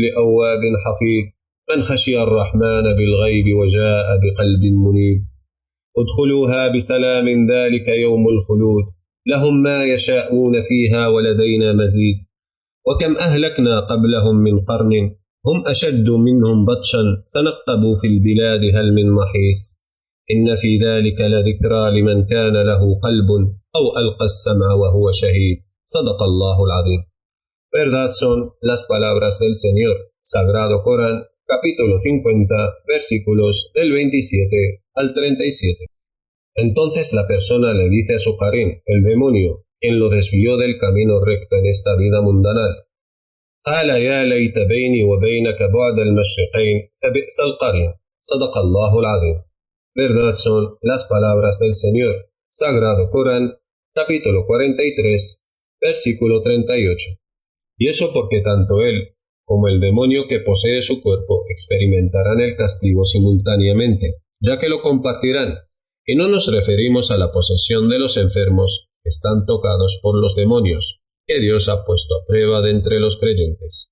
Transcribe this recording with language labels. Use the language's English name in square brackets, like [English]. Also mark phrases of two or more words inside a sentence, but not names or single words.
[Arabic] أواب حفيظ من خشي الرحمن بالغيب وجاء بقلب منيب ادخلوها بسلام ذلك يوم الخلود لهم ما يشاءون فيها ولدينا مزيد وكم أهلكنا قبلهم من قرن هم أشد منهم بطشا فنقبوا في البلاد هل من محيص إن في ذلك لذكرى لمن كان له قلب أو ألقى السمع وهو شهيد صدق الله العظيم. [Spanish] Verdad son las palabras del Señor, Sagrado Corán, capítulo 50, versículos del 27 al 37. Entonces la persona le dice a su Qarín, el demonio, quien lo desvió del camino recto en esta vida mundanal: [Arabic] قال يا ليت بيني وبينك بعد المشرقين فبئس القرين صدق الله العظيم. [Spanish] Verdad son las palabras del Señor, Sagrado Corán, capítulo 43, versículo 38. Y eso porque tanto él como el demonio que posee su cuerpo experimentarán el castigo simultáneamente, ya que lo compartirán, y no nos referimos a la posesión de los enfermos que están tocados por los demonios, que Dios ha puesto a prueba de entre los creyentes.